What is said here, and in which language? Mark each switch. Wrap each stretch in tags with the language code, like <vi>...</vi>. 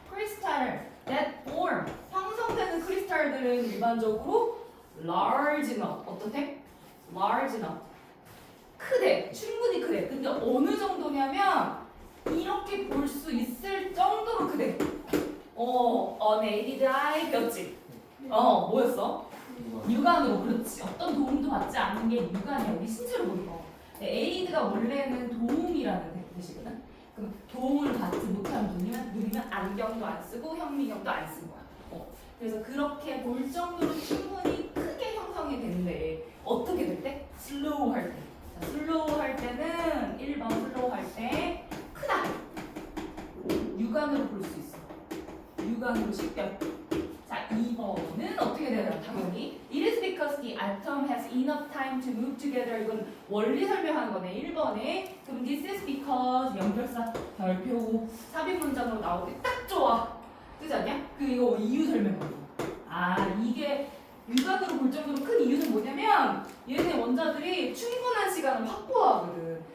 <ko>크리스탈</ko> <en>that form</en> <ko>형성되는 크리스탈들은 일반적으로</ko> <en>large enough</en> <ko>어떻게?</ko> <en>large enough</en> <ko>크대 충분히 크대. 근데 어느 정도냐면 이렇게 볼 수 있을 정도로 크대.</ko> <en>unaided eye</en> <ko>뼈지. 뭐였어? 육안으로. 그렇지. 어떤 도움도 받지 않는 게 육안이야. 우리 신체로 보는 거. 에이드가 원래는 도움이라는 뜻이거든. 그럼 도움을 받지 못하는 누리면 안경도 안 쓰고 현미경도 안 쓴 거야. 그래서 그렇게 볼 정도로 충분히 크게 형성이 되는데 어떻게 될 때? 슬로우 할 때. 자, 슬로우 할 때는 1번 슬로우 할 때 크다. 육안으로 볼 수 있어. 육안으로 식별. 자, 2번은 어떻게 되나요? 당연히</ko> <en>It is because the atom has enough time to move together.</en> <ko>이건 원리 설명하는 거네. 1번에 그럼</ko> <en>this is because</en> <ko>연결사 별표 삽입 문장으로 나올 때 딱 좋아. 그렇지 않냐? 이거 이유 설명하고. 이게 육안으로 볼 정도로 큰 이유는 뭐냐면 얘네 원자들이 충분한 시간을 확보하거든.</ko>